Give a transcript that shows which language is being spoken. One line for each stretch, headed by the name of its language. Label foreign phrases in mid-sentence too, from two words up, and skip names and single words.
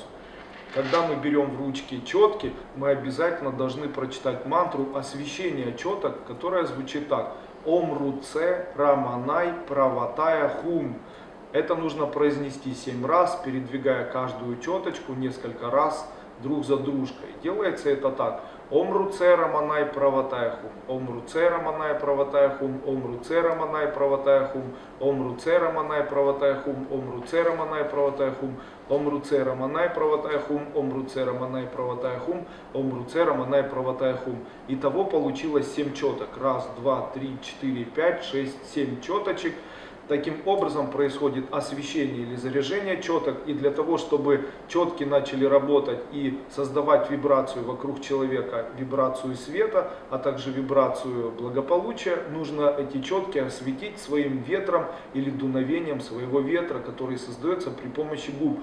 Russian: Когда мы берем в ручки четки, мы обязательно должны прочитать мантру освещения четок, которая звучит так:
Sanskrit: ॐ रुचे रमणाय प्रवताय हुं.
Russian: Это нужно произнести 7 раз, передвигая каждую четочку несколько раз друг за дружкой. Делается это так:
Sanskrit: ॐ रुचे रमणाय प्रवताय हुं, ॐ रुचे रमणाय प्रवताय हुं, ॐ रुचे रमणाय प्रवताय हुं, ॐ रुचे रमणाय प्रवताय हुं, ॐ रुचे रमणाय प्रवताय हुं, ॐ रुचे रमणाय प्रवताय हुं, ॐ रुचे रमणाय प्रवताय हुं, ॐ रुचे रमणाय प्रवताय हुं.
Russian: Итого получилось 7 четок. 1, 2, 3, 4, 5, 6, 7 четочек. Таким образом происходит освещение или заряжение четок, и для того, чтобы четки начали работать и создавать вибрацию вокруг человека, вибрацию света, а также вибрацию благополучия, нужно эти четки осветить своим ветром или дуновением своего ветра, который создается при помощи губ.